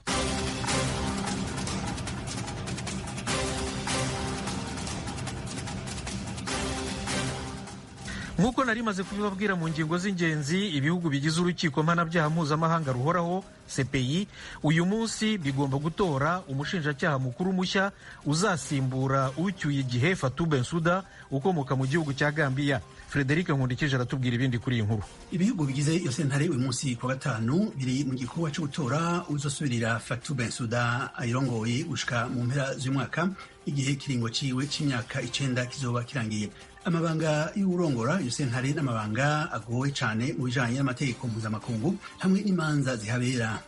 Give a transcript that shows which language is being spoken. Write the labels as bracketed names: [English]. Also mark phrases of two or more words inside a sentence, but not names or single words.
[Kinyarwanda] Nkuko nari maze kubibabwira mu ngingo z'ingenzi, ibihugu bigize urukiko mpanabyaha mpuzamahanga ruhoraho CPI uyu munsi bigomba gutora umushinjacyaha mukuru mushya uzasimbura ucyuye igihe Fatou Bensouda ukomoka mu gihugu cya Gambia. Frederic Nkundikije aratubwira ibindi kuri iyi nkuru. [Rundi] Ibihugu bigize iyo sentare uyu munsi ku gatanu biri mu gikorwa cyo gutora uzosubirira Fatou Bensouda ayirongoye gushika mu mpera z'umwaka igihe kiringo ciwe c'imyaka 9 kizoba kirangiye. Amabanga y'urongora iyo sentare n'amabanga agoye cyane mu bijanye n'amategeko mpuzamakungu hamwe n'imanza zihabera.